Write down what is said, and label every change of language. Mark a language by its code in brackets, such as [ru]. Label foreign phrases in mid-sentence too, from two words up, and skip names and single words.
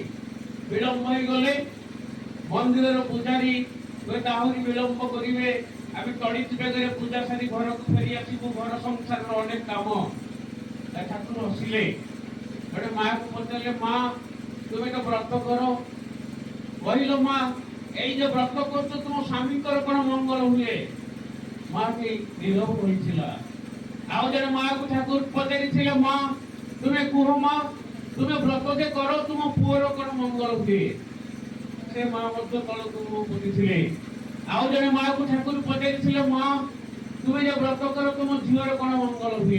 [or] ବିଳମ୍ବ ହେଇଗଲେ ମନ୍ଦିରର ପୂଜାରୀ ହୁଏତ ଆହୁରି ବିଳମ୍ବ କରିବେ। ଆମେ ତଡ଼ିତ ବେଗରେ ପୂଜା ସାରି ଘରକୁ ଫେରି ଆସିବୁ, ଘର ସଂସାରର ଅନେକ କାମ। ଠାକୁର ହସିଲେ, ଗୋଟେ ମାଆକୁ ପଚାରିଲେ, ମା ତୁମେ ତ ବ୍ରତ କର, କହିଲ ମା [bn] এই যে ব্রত করছো তোমার স্বামীଙ୍କର কোন মঙ্গল [or] ହୁଏ? ମାଟି ନିରବ ହୋଇଥିଲା। ଆଉ ଜଣେ ମାଆକୁ ଠାକୁର ପଚାରିଥିଲେ, ମା ତୁମେ କୁହ ମା, ତୁମେ ବ୍ରତ ଯେ କର ତୁମ ପୁଅର କଣ ମଙ୍ଗଳ ହୁଏ? ସେ ମା ମଧ୍ୟ ତଳକୁ ମୁହଁ ପୋତିଥିଲେ। ଆଉ ଜଣେ ମାଆକୁ ଠାକୁର ପଚାରିଥିଲେ, ମା ତୁମେ ଯେ ବ୍ରତ କର ତୁମ ଝିଅର କଣ ମଙ୍ଗଳ ହୁଏ?